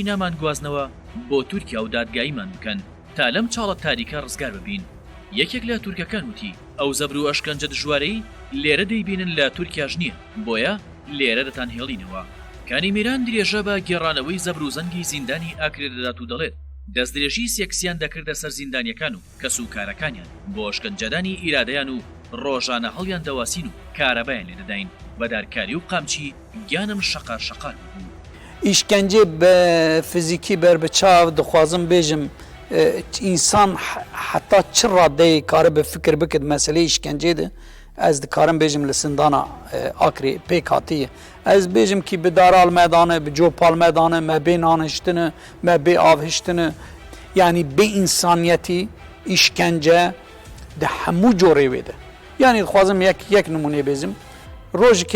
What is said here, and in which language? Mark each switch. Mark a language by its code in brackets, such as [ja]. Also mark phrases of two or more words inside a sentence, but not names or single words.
[ckb] نامان گوازنەوە بۆ تورکیا و دادگاییمان بکەن تا لەم چاڵە تاریکە ڕزگار ببین یەکێک لە تورکەکان وتی ئەو زەبر و ئەشکەنجە دژوارەی لێرە دەیبینن لە تورکیاش نییە بۆیە لێرە دەتان هێڵینەوە کانی میران درێژە بە گێڕانەوەی زەبر و زەنگی زیندانی ئاکرێ دەدات و دەڵێت دەستدرێژی سێکسیان دەکردە سەر زیندانیەکان و کەس و کارەکانیان بۆ ئەشکەنجەدانی ئیرادەیان و ڕۆژانە هەڵیان دەواسین و کارەبایان لێ دەداین بەدارکاری و قامچی گیانم شەقار بوو [ku] ئیشکەنجێ بە فیزیکی بربەچاو دەخوازم بێژم ئینسان حتا چ ڕادەیە کارە بە فکر بکرد مەسلەی ئیشکەنجێدە ez dikarim bêjim li sindana Akrê pêk hatiye ez bêjim kî bi daral medane bi copal medane me bê nan hiştine me bê av hiştine yanî bê însaniyetî îşkence di hemû corê wê de yanî dixwazim yek nimûnê bêzim rojekê